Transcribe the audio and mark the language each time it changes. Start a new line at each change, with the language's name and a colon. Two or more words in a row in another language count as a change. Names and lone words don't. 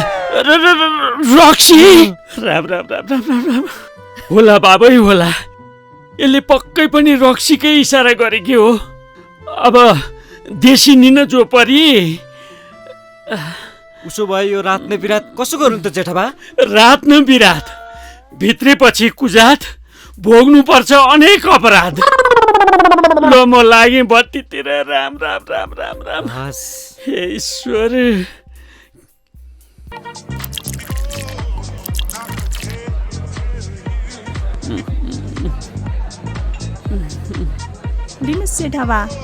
Nepali: रक्सी राम राम राम राम राम राम होला बाबै होला यसले पक्कै पनि रक्सीकै इसारा गरेकी हो अब देशी निन जो परी उसो भए यो रात न बिरात कसो गर्नु त जेठाबा रात न बिरात भित्रेपछि कुजात भोग्नु पर्छ अनेक अपराध ल म लागे बत्तीतिर राम राम राम राम राम हे ईश्वर दिनुहोस् जेठाबा